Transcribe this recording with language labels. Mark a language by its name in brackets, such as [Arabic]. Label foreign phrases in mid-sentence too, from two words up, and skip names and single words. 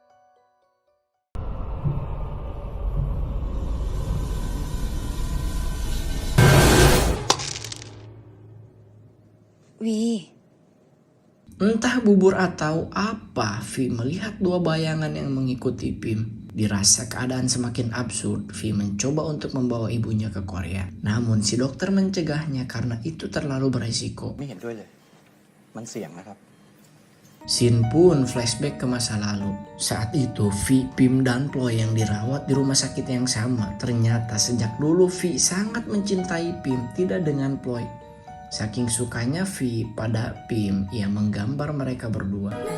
[Indonesian] Wi, entah bubur atau apa, V melihat dua bayangan yang mengikuti Pim. Dirasa keadaan semakin absurd, V mencoba untuk membawa ibunya ke Korea. Namun si dokter mencegahnya karena itu terlalu beresiko. [Thai] ไม่เห็นด้วยเลย มันเสี่ยงนะครับ [Indonesian] Shin pun flashback ke masa lalu. Saat itu V, Pim dan Ploy yang dirawat di rumah sakit yang sama. Ternyata sejak dulu V sangat mencintai Pim, tidak dengan Ploy. Saking sukanya V pada Pim, ia menggambar mereka berdua.